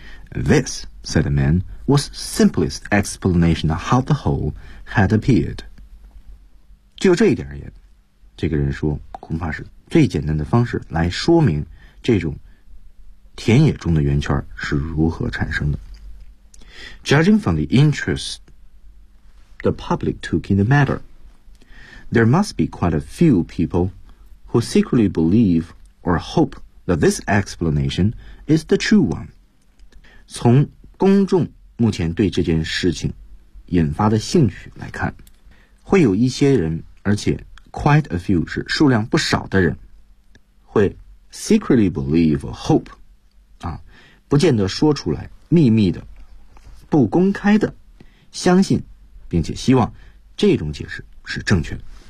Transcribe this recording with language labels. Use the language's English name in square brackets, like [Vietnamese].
[English] This, said the man, was simplest explanation of how the hole had appeared. [Chinese] 就这一点而言，这个人说，恐怕是最简单的方式来说明这种田野中的圆圈是如何产生的。 [English] Judging from the interest the public took in the matter, there must be quite a few people who secretly believe or hope that this explanation is the true one. [Chinese] 从公众目前对这件事情引发的兴趣来看，会有一些人。而且 [English] quite a few [Chinese] 是数量不少的人会 [English] secretly believe or hope [Chinese] 啊，不见得说出来秘密的不公开的相信并且希望这种解释是正确的